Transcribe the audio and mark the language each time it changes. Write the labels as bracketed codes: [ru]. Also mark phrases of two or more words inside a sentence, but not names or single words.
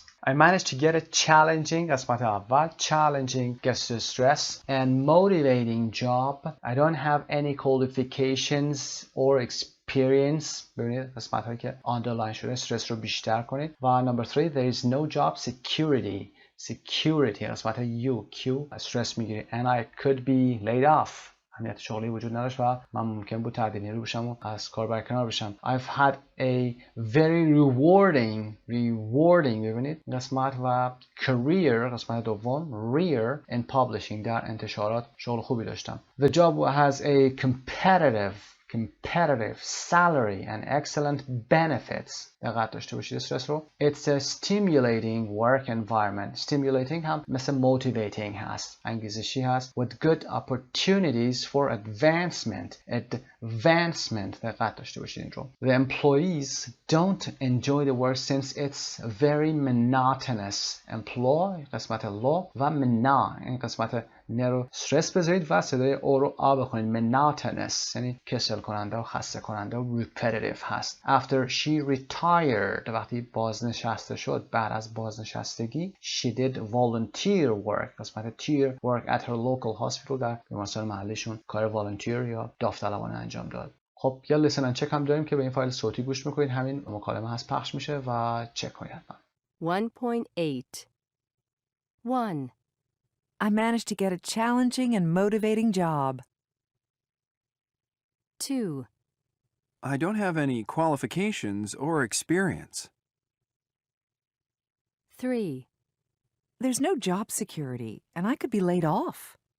[en] I managed to get a challenging [fa] قسمت اول. [en] Challenging gets the stress and motivating job. I don't have any qualifications or experience. [fa] ببینید قسمت هایی که underline شده استرس رو بیشتر کنید. [en] و number 3 there is no job security. [fa] Security قسمت Q استرس میگیره. [en] And I could be laid off. [fa] امنیت شغلی وجود نداشت و من ممکن بود تعدیل نیرو بشم و از کار برکنار بشم. [en] I've had a very rewarding [fa] ببینید قسمت و career قسمت دوم [en] rear in publishing [fa] در انتشارات شغل خوبی داشتم. [en] The job has a competitive salary and excellent benefits. [fa] دقت داشته باشید استرس رو. [en] It's a stimulating work environment. [fa] Stimulating هم مثل motivating هست. انگیزشی هست. [en] With good opportunities for advancement. [fa] دقت داشته باشید این رو. [en] The employees don't enjoy the work since it's very monotonous. [fa] Employ قسمت law و این قسمت رو استرس بذارید و صدای او رو آ بخونید. monotonous یعنی کسل کننده و خسته کننده و repetitive هست. [en] After she retired [fa] وقتی بازنشسته شد بعد از بازنشستگی [en] she did volunteer work [fa] قسمت [en] tier work at her local hospital [fa] در بیمارستان محلیشون کار volunteer یا داوطلبانه انجام داد. خب یا [en] listen and check [fa] هم داریم که به این فایل صوتی گوش میکنید. همین مکالمه هست پخش میشه و چک کنید حتما. 1.8 1. [en] I managed to get a challenging and motivating job. 2. I don't have any qualifications or experience. 3. There's no job security, and I could be laid off.